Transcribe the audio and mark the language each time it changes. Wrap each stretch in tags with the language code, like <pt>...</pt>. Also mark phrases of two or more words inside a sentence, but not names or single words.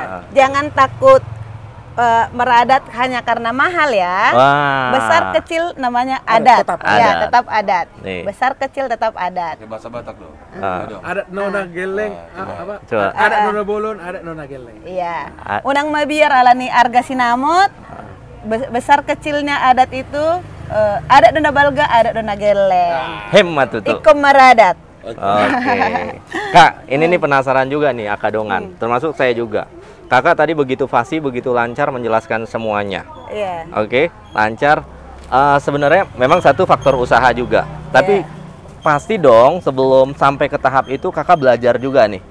<id>Jangan takut meradat hanya karena mahal ya. Wah. Besar kecil namanya adat. tetap Ya, adat. tetap adat. Nih. Besar kecil tetap adat. Pakai bahasa Batak dong. Ada nona geleng, apa? Coba. Ada</id> <bbc>nona bolon,</bbc> <id>ada</id> <bbc>nona geleng.</bbc> <id>Iya. A-</id> <bbc>Unang mabiar alani arga sinamut.</bbc> <id>Besar kecilnya adat itu</id> <bbc>adat dona balga, adat dona geleng.</bbc> <id>Hemat tuh. Ikom meradat. Oke. Kak, ini nih penasaran juga nih Akadongan. Termasuk saya juga. Kakak tadi begitu fasih, begitu lancar menjelaskan semuanya. Iya. Oke, lancar. Sebenarnya memang satu faktor usaha juga. Tapi pasti dong sebelum sampai ke tahap itu kakak belajar juga nih.</id>